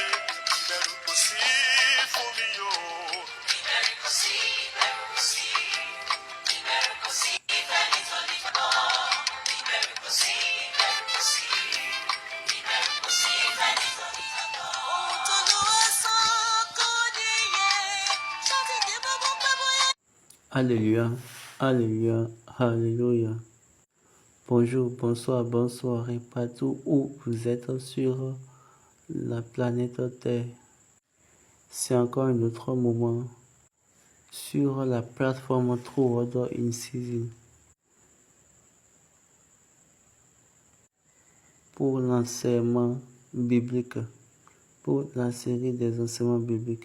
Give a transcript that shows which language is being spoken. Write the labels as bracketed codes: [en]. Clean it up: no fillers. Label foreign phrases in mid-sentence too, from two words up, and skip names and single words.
[yo] Ìbẹ̀rù kò sí fún mi o. Ìbẹ̀rù kò sí, ìbẹ̀rù kò sí. Ìbẹ̀rù kò sí, ìbẹ̀rù tó ní kọ́. Ìbẹ̀rù kò sí, ìbẹ̀rù kò sí. Ìbẹ̀rù kò sí, ìbẹ̀rù tó ní kọ́. Ohun tó lọ ẹ̀sán kò níye. Ṣáàtìdé bọ́bọ́ pẹ́ bóyá. [fr] Alléluia, Alléluia, Alléluia. Bonjour, bonsoir, bonsoir et partout où vous êtes sur la planète Terre. C'est encore un autre moment sur la plateforme True Order in Season pour l'enseignement biblique, pour la série des enseignements bibliques.